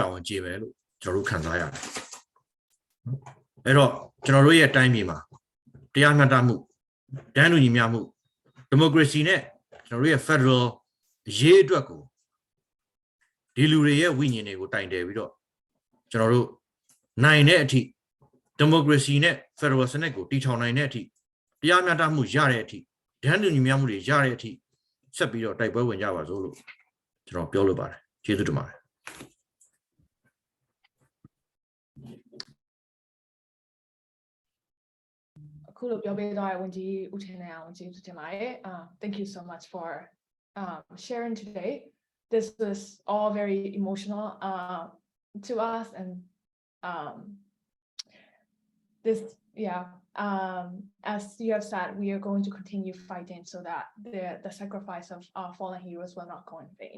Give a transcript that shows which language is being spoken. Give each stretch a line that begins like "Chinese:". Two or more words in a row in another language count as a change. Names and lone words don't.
Burmese: ဝန်ကျေမယ်လို့ကျွန်တော်တို့ခံစားရတယ်အဲ့တော့ကျွန်တော်တို့ရဲ့တိုင်းပြည်မှာတရားမျှတမှုတန်းတူညီမျှမှုဒီမိုကရေစီနဲ့ကျွန်တော်တို့ရဲ့ Federal ရေးအတွက်ကိုဒီလူတွေရဲ့ဝိညာဉ်တွေကိုတိုင်တယ်ပြီးတော့ကျွန်တော်တို့နိုင်တဲ့အထိဒီမိုကရေစီနဲ့ Federal စနစ်ကိုတည်ထောင်နိုင်တဲ့အထိတရားမျှတမှုရတဲ့အထိတန်းတူညီမျှမှုတွေရတဲ့အထိဆက်ပြီးတော့တိုက်ပွဲဝင်ကြပါစို့လို့ကျွန်တော်ပြောလိုပါတယ်ကျေးဇူးတင်ပါတယ် အခုလိုပြောပေးသွားတဲ့ဝန်ကြီးဦးထင်နိုင်အောင်ကျေးဇူးတင်ပါတယ်
English: Thank you so much for sharing today. This was all very emotional to us, and this, as you have said, we are going to continue fighting so that the sacrifice of our fallen heroes will not go in vain.